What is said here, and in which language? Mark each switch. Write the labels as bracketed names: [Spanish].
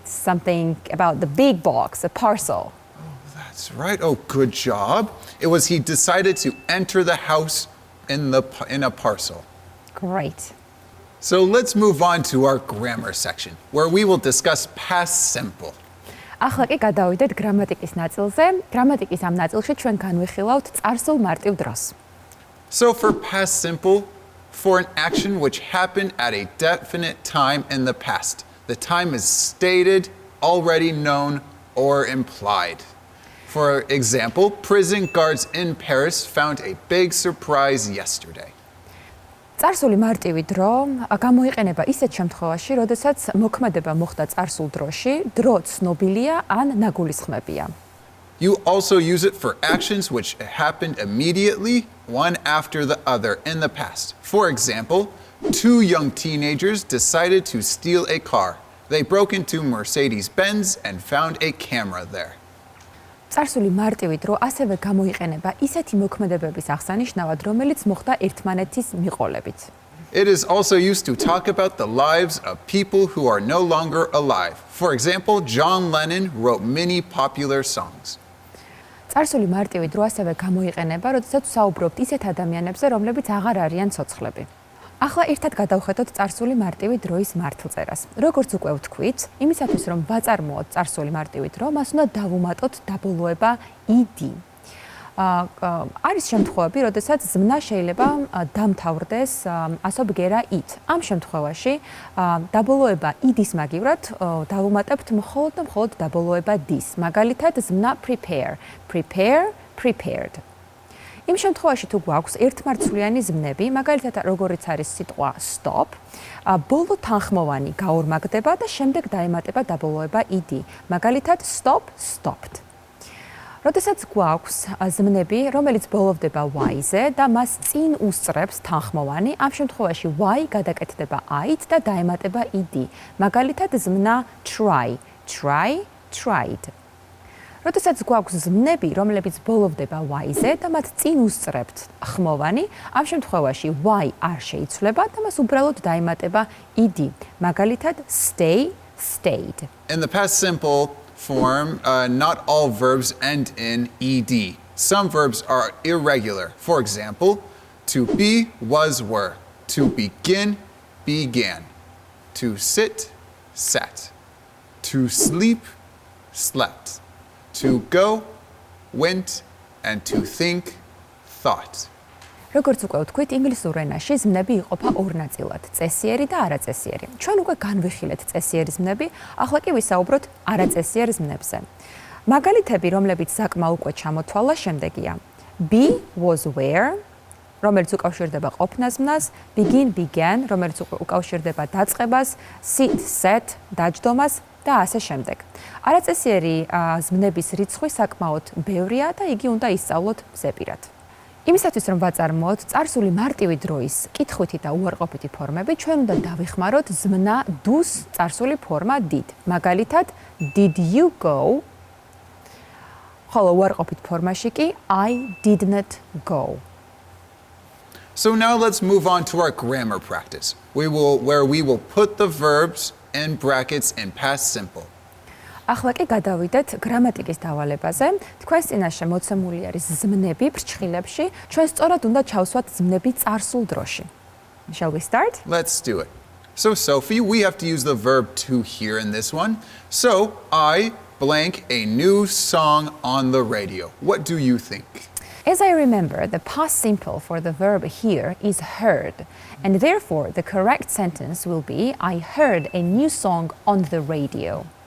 [English] Something about the big box, a parcel. That's right. Oh, good job. It was he decided to enter the house in a parcel. Great. So let's move on to our grammar section, where we will discuss past simple. [Georgian] ახლა კი გადავიდეთ გრამატიკის ნაწილზე. გრამატიკის ამ ნაწილში ჩვენ განვიხილავთ წარსულ მარტივ დროს. [English] So for past simple, for an action which happened at a definite time in the past. The time is stated, already known, or implied. For example, prison guards in Paris found a big surprise yesterday. [Georgian] წარსული მარტივი დრო გამოიყენება ისეთ შემთხვევაში, როდესაც მოქმედება მოხდა წარსულ დროში, დრო ცნობილია ან ნაგულისხმებია. [English] You also use it for actions which happened immediately, one after the other in the past. For example, 2 young teenagers decided to steal a car. They broke into Mercedes-Benz and found a camera there. [Georgian] წარსული მარტივი დრო ასევე გამოიყენება ისეთი მოქმედებების აღსანიშნავად, რომელიც მოხდა ერთმანეთის მიყოლებით. [English] It is also used to talk about the lives of people who are no longer alive. For example, John Lennon wrote many popular songs. [Georgian] წარსული მარტივი დრო ასევე გამოიყენება, როდესაც ვსაუბრობთ ისეთ ადამიანებზე, რომლებიც აღარ არიან ცოცხლები. ახლა ერთად გადავხედოთ წარსული მარტივი დროის მართლწერას. როგორც უკვე ვთქვით, იმისათვის რომ ვაწარმოოთ წარსული მარტივი დრო, მას უნდა დავუმატოთ დაბოლოება ed. არის შემთხვევები, როდესაც ზმნა შეიძლება დამთავრდეს ასო ბგერა ით. ამ შემთხვევაში დაბოლოება იდის მაგივრად დავუმატებთ მხოლოდ დაბოლოება დის. მაგალითად ზმნა prepare, prepared. იმ შემთხვევაში თუ გვაქვს ერთმარცვლიანი ზმნები, მაგალითად როგორიც არის სიტყვა stop, ბოლო თანხმოვანი გაორმაგდება და შემდეგ დაემატება დაბოლოება id. მაგალითად stop, stopped. როდესაც გვაქვს ზმნები, რომელიც ბოლოვდება y-ზე და მას წინ უსწრებს თანხმოვანი, ამ შემთხვევაში y გადაკეთდება i-ით და დაემატება id. მაგალითად ზმნა try, tried. როდესაც გვაქვს ზმნები, რომლებიც ბოლოვდება y-ზე და მათ წინ უსწრებთ ხმოვანი, ამ შემთხვევაში y არ შეიცვლება და მას უბრალოდ დაემატება id. მაგალითად stay, stayed. [English] In the past simple form, not all verbs end in ed. Some verbs are irregular. For example, to be, was, were. To begin, began. To sit, sat. To sleep, slept. To go, went, and to think, thought. [Georgian] როგორც უკვე ვთქვით, ინგლისურ ენაში ზმნები იყოფა ორ ნაწილად, წესიერი და არაწესიერი. ჩვენ უკვე განვიხილეთ წესიერი ზმნები, ახლა კი ვისაუბროთ არაწესიერ ზმნებზე. მაგალითები, რომლებიც საკმა უკვე ჩამოთვალა, შემდეგია. Be was were, რომელიც უკავშირდება ყოფნა ზმნას, begin began, რომელიც უკავშირდება დაწყებას, sit sat, დაჯდომას და ასე შემდეგ. არაწესიერი ზმნების რიცხვი საკმაოდ ბევრია და იგი უნდა ისწავლოთ ზეპირად. იმისათვის რომ ვაწარმოოთ წარსული მარტივი დროის კითხვითი და უარყოფითი ფორმები, ჩვენ უნდა დავიხმაროთ ზმნა დუს წარსული ფორმა did. მაგალითად, [English] did you go? [Georgian] ხოლო უარყოფით ფორმაში კი [English] I did not go. So now let's move on to our grammar practice, where we will put the verbs in brackets in past simple. [Georgian] ახლა კი გადავიდეთ გრამატიკის დავალებაზე. თქვენს წინაშე მოცემული არის ზმნები ფრჩხილებში, ჩვენ სწორად უნდა ჩავსვათ ზმნები წარსულ დროში. [English] Shall we start? Let's do it. So Sophie, we have to use the verb to here in this one. So I blank a new song on the radio. What do you think? As I remember, the past simple for the verb hear is heard, and therefore the correct sentence will be I heard a new song on the radio.